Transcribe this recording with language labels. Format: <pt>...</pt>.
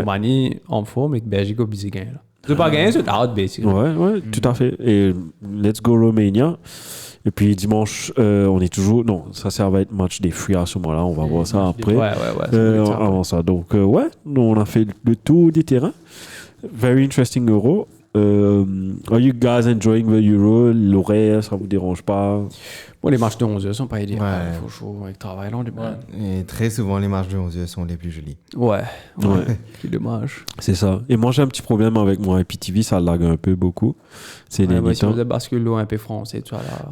<fr>Roumanie en forme et que Belgique a obligé de gagner. Tu pas gagner, c'est out, basically. Ouais, tout à fait. Et let's go, Romania. Et puis dimanche, on est toujours. Non, ça va être match des fruits à ce moment-là. On va voir ça match des après. Ouais. Avant ça. Donc, ouais, nous, on a fait le tour des terrains.</fr> <en>Very interesting Euro. Are you guys enjoying the Euro?</en> <fr>L'horaire, ça vous dérange pas? Bon, les matchs de 11h sont pas idéaux. Ouais. Il faut chaud avec le travail là, demain. Et très souvent, les matchs de 11h sont les plus jolis. Ouais. Ouais. C'est dommage. C'est ça. Et moi, j'ai un petit problème avec mon IPTV, ça lag un peu beaucoup. C'est Ouais, les si on temps. faisait bascule un peu français, tu vois là.</fr>